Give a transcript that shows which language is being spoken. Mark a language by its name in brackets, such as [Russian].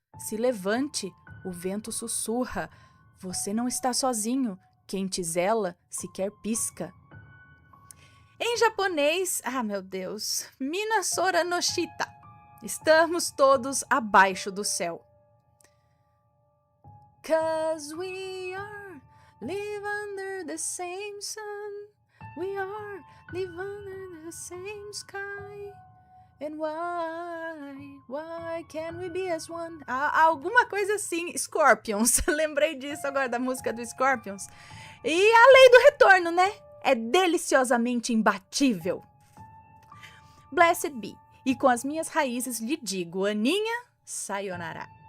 [Portuguese] Se levante, o vento sussurra, você não está sozinho, quem te zela sequer pisca. Em japonês, meu Deus, Minasora no Shita, estamos todos abaixo do céu. [English] 'Cause we are live under the same sun, we are live under the same sky, and why can't we be as one? [Portuguese] Alguma coisa assim, Scorpions, lembrei disso agora da música do Scorpions. E a lei do retorno, né? É deliciosamente imbatível. [English] Blessed be, [Portuguese] e com as minhas raízes lhe digo, Aninha, sayonara.